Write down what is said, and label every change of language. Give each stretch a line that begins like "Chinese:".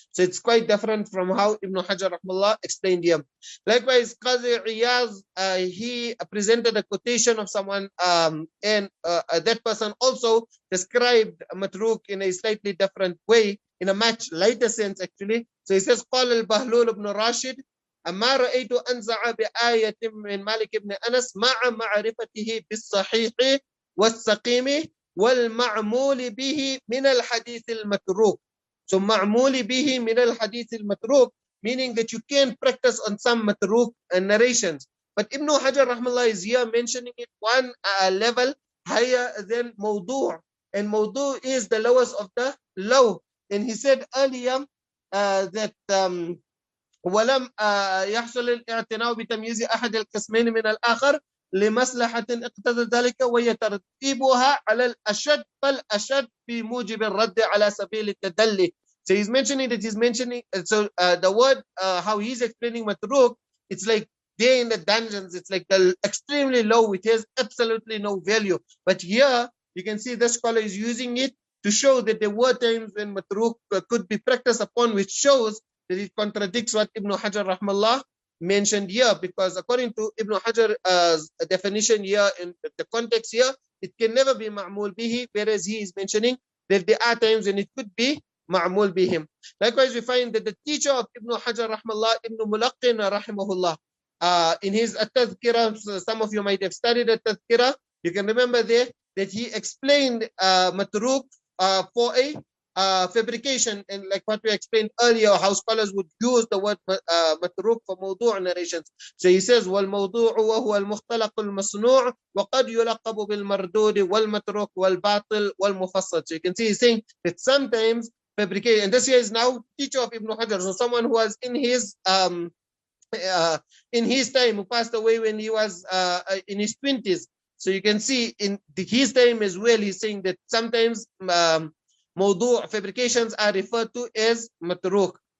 English: So it's quite different from how Ibn Hajar Rahimahullah explained here. Likewise, Qadi Iyāz, he presented a quotation of someone, and that person also described matrūk in a slightly different way, in a much lighter sense actually. So he says, قال البهلول بن راشد
Arabic: أما رأيت أنزع بآية من مالك بن أنس مع معرفته بالصحيح والسقيم والمعمول به من الحديث المتروك.
English: So معمول به من الحديث المتروك, meaning that you can practice on some matruk narrations. But Ibn Hajar rahmallah is here mentioning it one level higher than mawdu'. And mawdu' is the lowest of the low.
Arabic: And he said earlier that ولم يحصل الاعتناء بتمييز أحد القسمين من الآخر لمصلحة اقتضت ذلك وهي ترتيبها على الأشد فالأشد في موجب الرد على سبيل التدلي.
English: So he's mentioning that the word how he's explaining matruk, it's like they're in the dungeons, it's like the extremely low, it has absolutely no value. But here you can see the scholar is using it to show that there were times when matruk could be practiced upon, which shows that it contradicts what Ibn Hajar rahmallah mentioned here, because according to Ibn Hajar's definition here in the context here, it can never be ma'mul bihi, whereas he is mentioning that there are times when it could be ma'mul bihim. Likewise, we find that the teacher of Ibn Hajar rahmallah, Ibn Mulaqqin rahimahullah, in his at-Tadhkirah, some of you might have studied at-Tadhkirah, you can remember there that he explained matruk for a fabrication, and like what we explained earlier, how scholars would use the word matruk for mawdu' narrations.
Arabic: So he says, وَالْمَوْضُوعُ وَهُوَ الْمُخْتَلَقُ الْمَصْنُوعُ وَقَدْ يُلَقَّبُ بِالْمَرْدُودِ وَالْمَتْرُوكِ وَالْبَاطِلِ وَالْمُفَصَّلِ.
English: So you can see he's saying that sometimes fabrication, and this here is now teacher of Ibn Hajar, so someone who was in his time, who passed away when he was in his 20s. So you can see in his time as well, he's saying that sometimes mawdu' fabrications are referred to as matruk.